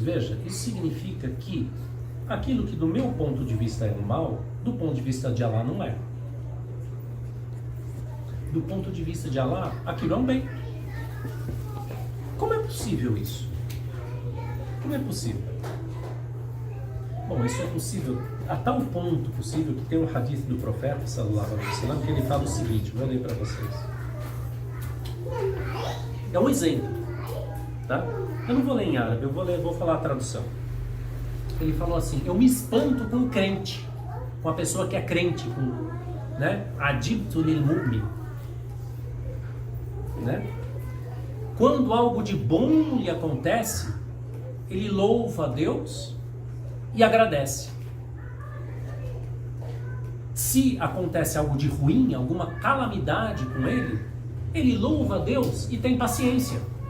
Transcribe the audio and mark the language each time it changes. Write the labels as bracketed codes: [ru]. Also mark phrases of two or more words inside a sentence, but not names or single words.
[pt] Veja, isso significa que aquilo que do meu ponto de vista é um mal, do ponto de vista de Allah não é. Do ponto de vista de Allah, aquilo é um bem. Como é possível isso? Como é possível? Bom, isso é possível a tal ponto possível que tem um hadith do profeta [ar] صلى الله عليه وسلم [pt] que ele fala o seguinte, vou ler para vocês. É um exemplo, tá? Eu não vou ler em árabe, vou falar a tradução. Ele falou assim: eu me espanto com o crente, com a pessoa que é crente, com, né? [ar] عجبت للمؤمن, [pt] né? Quando algo de bom lhe acontece, ele louva a Deus e agradece. Se acontece algo de ruim, alguma calamidade com ele, ele louva a Deus e tem paciência.